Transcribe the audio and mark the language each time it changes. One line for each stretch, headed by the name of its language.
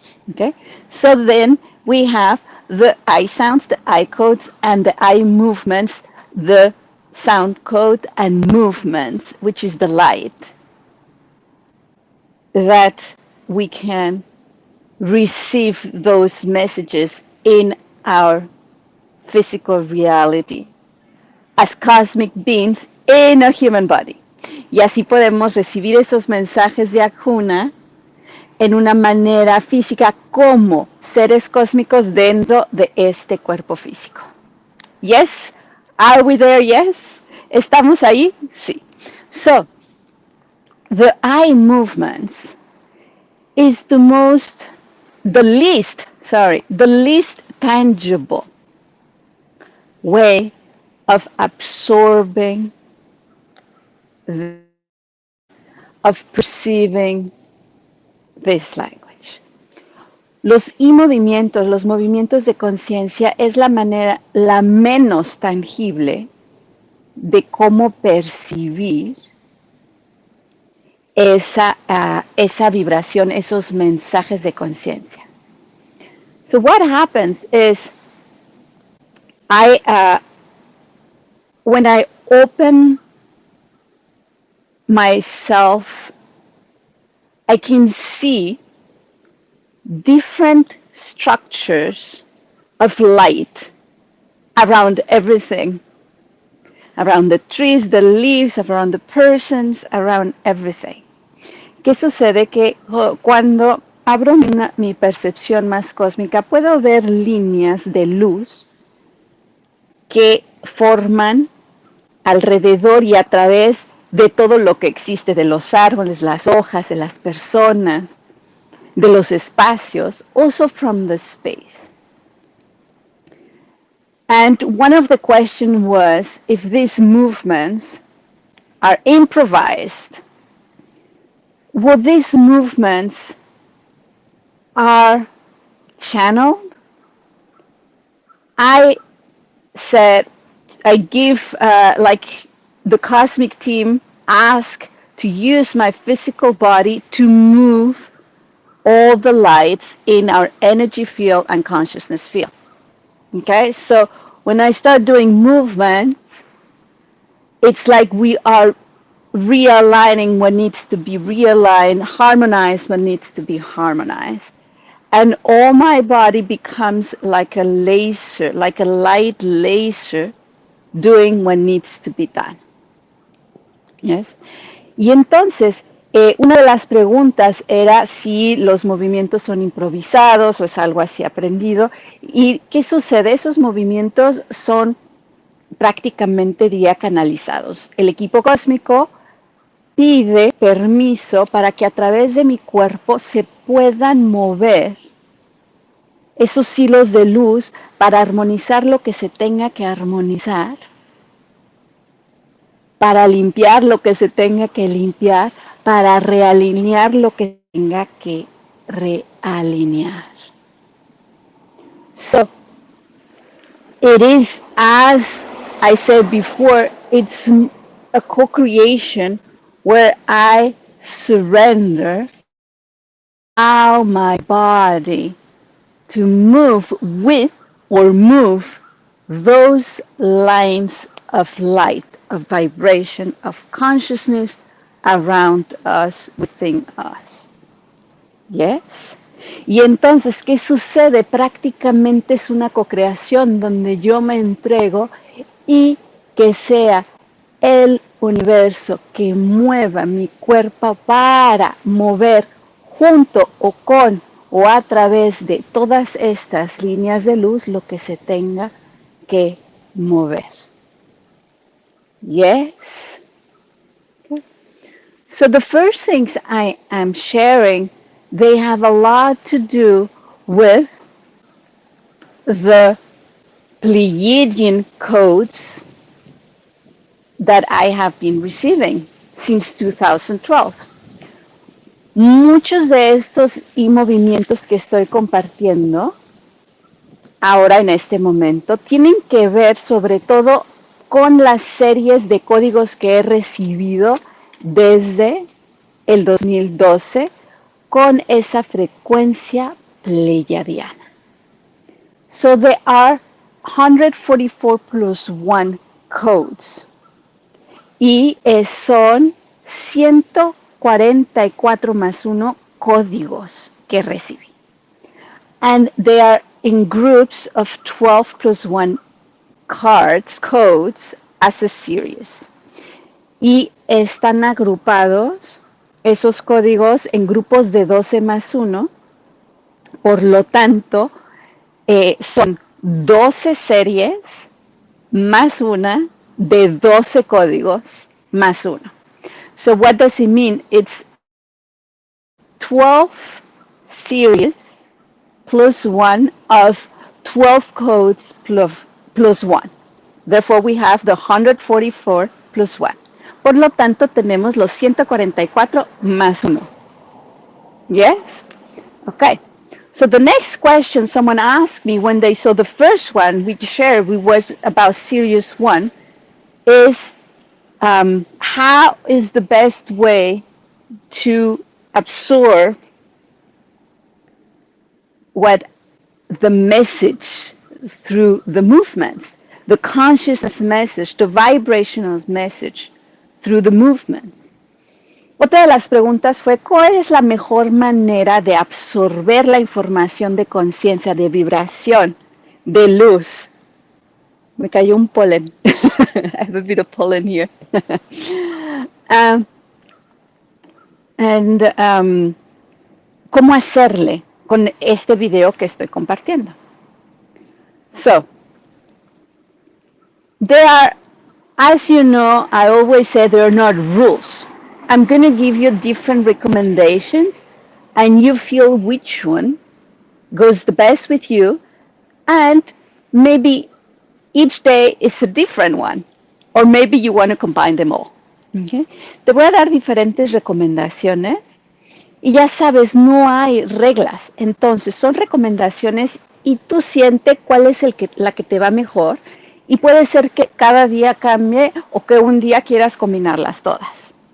English: Okay? So then we have the I sounds, the I codes, and the I movements, the sound code and movements, which is the light, that we can receive those messages in our physical reality as cosmic beings in a human body.
Spanish: Y así podemos recibir esos mensajes de Akuna en una manera física como seres cósmicos dentro de este cuerpo físico.
English: Yes? Are we there? Yes?
Spanish: ¿Estamos ahí? Sí.
English: So, the eye movements is the least tangible way of absorbing, of perceiving this language.
Spanish: Los movimientos, los movimientos de conciencia es la manera, la menos tangible de cómo percibir esa vibración, esos mensajes de conciencia.
English: So what happens is, when I open myself, I can see different structures of light around everything, around the trees, the leaves, around the persons, around everything.
Spanish: ¿Qué sucede? Que cuando abro mi percepción más cósmica, puedo ver líneas de luz que forman alrededor y a través de todo lo que existe, de los árboles, las hojas, de las personas, de los espacios,
English: also from the space. And one of the questions was if these movements are improvised, would these movements are channeled? I said, I give, like the cosmic team asked to use my physical body to move all the lights in our energy field and consciousness field. Okay, so when I start doing movements, it's like we are realigning what needs to be realigned, harmonize what needs to be harmonized. And all my body becomes like a laser, like a light laser doing what needs to be done. Yes.
Spanish: Y entonces, una de las preguntas era si los movimientos son improvisados o es algo así aprendido. ¿Y qué sucede? Esos movimientos son prácticamente diría canalizados. El equipo cósmico pide permiso para que a través de mi cuerpo se puedan mover esos hilos de luz para armonizar lo que se tenga que armonizar, para limpiar lo que se tenga que limpiar, para realinear lo que tenga que realinear.
English: So, it is, as I said before, it's a co-creation where I surrender, allow my body to move with or move those lines of light, of vibration, of consciousness around us, within us.
Spanish: Yes? Y entonces, ¿qué sucede? Prácticamente es una co-creación donde yo me entrego y que sea el universo que mueva mi cuerpo para mover junto o con o a través de todas estas líneas de luz lo que se tenga que mover.
English: Yes? Okay. So the first things I am sharing, they have a lot to do with the Pleiadian codes that I have been receiving since 2012.
Spanish: Muchos de estos movimientos que estoy compartiendo ahora en este momento tienen que ver sobre todo con las series de códigos que he recibido desde el 2012 con esa frecuencia pleiadiana.
English: So there are 144 plus 1 codes
Spanish: y son 144 más 1 códigos que recibí.
English: And they are in groups of 12 plus 1 codes as a series.
Spanish: Y están agrupados esos códigos en grupos de 12 más 1. Por lo tanto, son 12 series más una de 12 códigos más uno.
English: So what does it mean? It's 12 series plus 1 of 12 codes plus 1. Therefore, we have the 144 plus 1.
Spanish: Por lo tanto, tenemos los 144 más 1.
English: Yes? Okay. So the next question someone asked me when they saw the first one we shared, we was about Series 1, is how is the best way to absorb what the message through the movements, the consciousness message, the vibrational message through the movements.
Spanish: Otra de las preguntas fue, ¿cuál es la mejor manera de absorber la información de conciencia, de vibración, de luz? Me cayó un polen.
English: I have a bit of pollen here.
Spanish: ¿Cómo hacerle con este video que estoy compartiendo?
English: So, there are, as you know, I always say there are not rules. I'm going to give you different recommendations, and you feel which one goes the best with you, and maybe each day is a different one, or maybe you want to combine them all. Okay?
Spanish: Te voy a dar diferentes recomendaciones, y ya sabes, no hay reglas. Entonces, son recomendaciones y tú siente cuál es la que te va mejor, y puede ser que cada día cambie o que un día quieras combinarlas todas.